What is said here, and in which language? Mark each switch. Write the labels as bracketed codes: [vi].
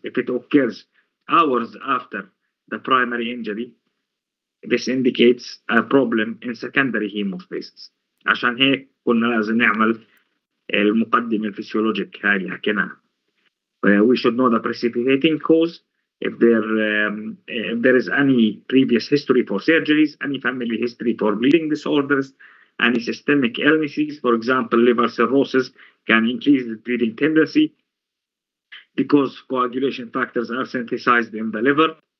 [en] If it occurs hours after the primary injury, this indicates a problem in secondary hemostasis. [ar] عشان هيك كنا لازم نعمل المقدمة الفسيولوجيك هاي اللي حكيناها. [en] We should know the precipitating cause, if there is any previous history for surgeries, any family history for bleeding disorders, any systemic illnesses. For example, liver cirrhosis can increase the bleeding tendency because coagulation factors are synthesized in the liver.